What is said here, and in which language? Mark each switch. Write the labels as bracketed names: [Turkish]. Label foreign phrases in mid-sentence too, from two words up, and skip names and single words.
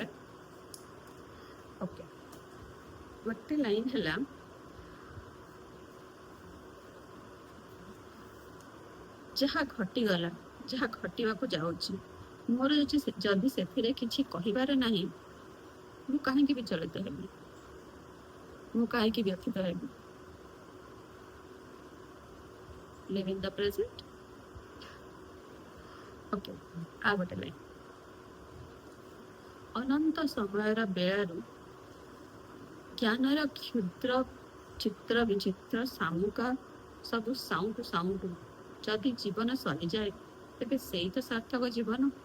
[Odia] ଓକେ, ଗୋଟେ ଲାଇନ୍ ହେଲା, ଯାହା ଘଟିଗଲା, ଯାହା ଘଟିବାକୁ ଯାଉଛି, ମୋର ଯଦି ସେଥିରେ କିଛି କହିବାର ନାହିଁ, ମୁଁ କାହିଁକି ବିଚଳିତ ହେବି, ମୁଁ କାହିଁକି ବ୍ୟଥିତ ହେବି। [English] live in the present. [Odia] Okay, ଆଉ ଗୋଟେ ଲାଇନ୍। ଅନନ୍ତ ସମୟର ବେଳରୁ ଜ୍ଞାନର କ୍ଷୁଦ୍ର ଚିତ୍ର ବିଚିତ୍ର ସାମୁକା ସବୁ ସାଉଁଟୁ ସାଉଁଟୁ ଯଦି ଜୀବନ ସରିଯାଏ ତେବେ ସେଇ ତ ସାର୍ଥକ ଜୀବନ।